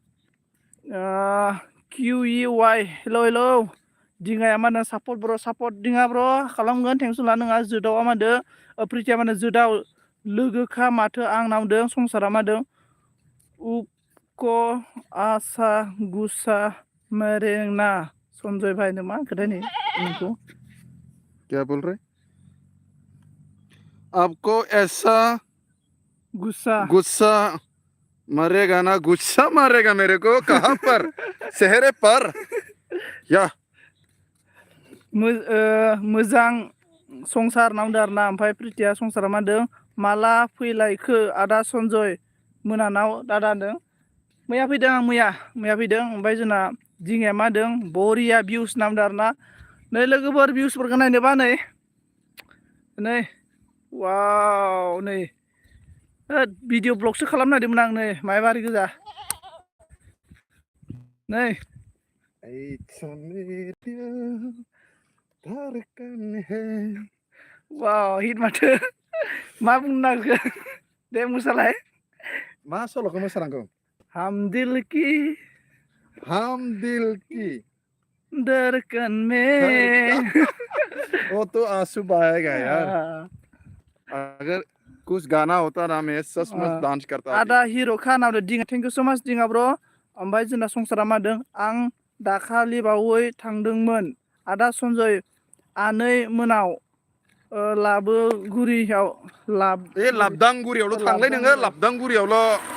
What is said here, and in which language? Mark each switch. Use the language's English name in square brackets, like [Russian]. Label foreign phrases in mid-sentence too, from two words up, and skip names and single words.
[Bodo] QEY हेलौ दिङाया मा होनो सापर्ट ब्र सापर्ट दिङा ब्र खालामगोन टेनसन ला नङा जोदावा मा होनदों प्रितिया मा होनो जोदाव लोगोखा माथो आं नामदों संसारा मा होनदों [Hindi] आपको आशा गुस्सा मरेना संजय भाई ने [Bodo] मा खोथा नै नोंखौ [Hindi] क्या बोल रहे? आपको ऐसा गुस्सा गुस्सा मरेगा ना, गुस्सा मारेगा मेरे को कहाँ पर? चेहरे पर या [Bodo] मोजां संसार नांदों आरोना ओमफ्राय प्रितिया संसारा मा होनदों माला फैलायखो आदा सन्जय मोनानाव दादा होनदों मैया फैदों आं मैया फैदों ओमफ्राय जोंना दिङाया मा होनदों बरिया भिउस नांदों आरोना नै लोगोफोर भिउसफोरखौ नायनोबा नै वाव नै भिडिअ ब्लगसो खालामनो नागिरदोंमोन आं नै मायबारि गोजा नै वाव हिट माथो मा बुंनो नागिरखो दे मोसालाय मा सल'खौ मोसानांगौ? [Hindi] हम दिल की धड़कन में वो तो आंसू बहाएगा यार। अगर कुछ गाना होता ना मैं सचमुच डांस करता। [Bodo] आदा हिरो खान आरो दिङा [English] thank you so much [Bodo] दिङा ब्र ओमफ्राय जोंना संसारा मा होनदों आं दाखालि बावै थांदोंमोन आदा सन्जय आनै मोनाव लाबोगुरियाव लाबदांगुरियावल' थांलाय नोङो लाबदांगुरियावल'।